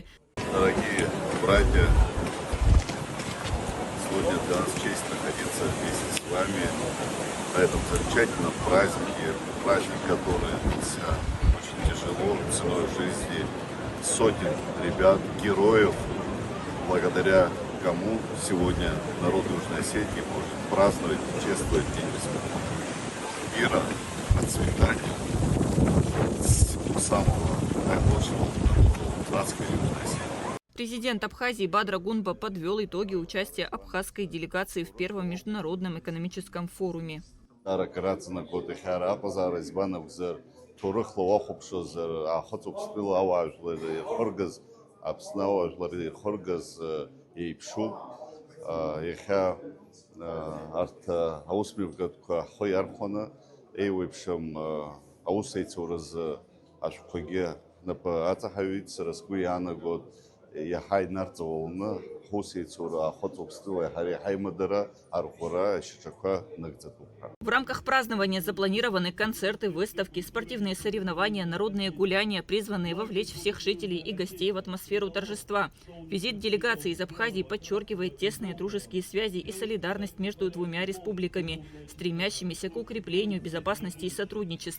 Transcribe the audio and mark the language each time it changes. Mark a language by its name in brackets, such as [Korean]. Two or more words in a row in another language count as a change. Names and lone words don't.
[Russian] Дорогие братья, сегодня для нас честь находиться вместе с вами на этом замечательном празднике, праздник, который длился очень тяжело, ценой жизни сотен ребят, героев, благодаря кому сегодня народ Южной Осетии может праздновать и чествовать День Республики. Мира, процветания, всего самого наилучшего народу братской Южной Осетии. Президент Абхазии Бадра Гунба подвел итоги участия абхазской делегации в первом международном экономическом форуме. [Abkhazian] Аԥснауажәлари ихыргаз еиԥшуп, иахьа арҭ аусмҩаԥгатәқәа ҳхәы иархәаны еиуеиԥшым аусеицуразы ашәҟәқәагьы напы аҵаҳаҩит, сара сгәы иаанагоит иаҳа инарҵаулны ҳусеицура ахәыҵыԥстәыла иаҳа имадара арӷәӷәара ашьаҿақәа нагӡатәуп. [Russian] В рамках празднования запланированы концерты, выставки, спортивные соревнования, народные гуляния, призванные вовлечь всех жителей и гостей в атмосферу торжества. Визит делегации из Абхазии подчеркивает тесные дружеские связи и солидарность между двумя республиками, стремящимися к укреплению безопасности и сотрудничества.